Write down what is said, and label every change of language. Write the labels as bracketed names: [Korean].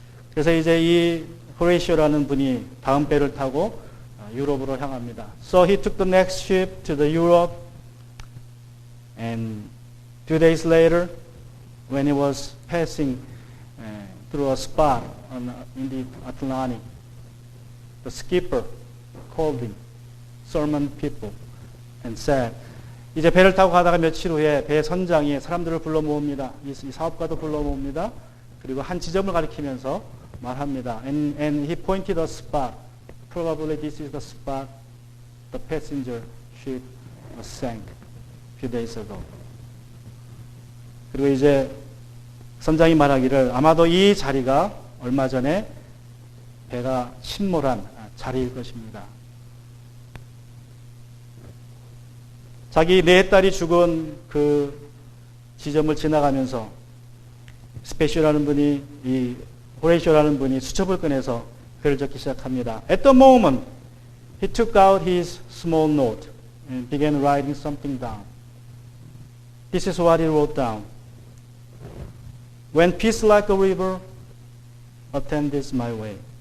[Korean] 그래서 이제 이 호레이시오라는 분이 다음 배를 타고 유럽으로 향합니다. [English] So he took the next ship to the Europe, and 2 days later, when he was passing through a spot in the Atlantic, the skipper called him, summoned people, and said, [Korean] 이제 배를 타고 가다가 며칠 후에 배 선장이 사람들을 불러 모읍니다. 이 사업가도 불러 모읍니다. 그리고 한 지점을 가리키면서 말합니다. [English] And he pointed a spot. Probably this is the spot the passenger ship was sank a few days ago. [Korean] 그리고 이제 선장이 말하기를 아마도 이 자리가 얼마 전에 배가 침몰한 자리일 것입니다. 자기 4딸이 죽은 그 지점을 지나가면서 스페셜이라는 분이 이 호레이시오라는 분이 수첩을 꺼내서 글을 적기 시작합니다. [English] At the moment, he took out his small note and began writing something down. This is what he wrote down. When peace like a river attends my way.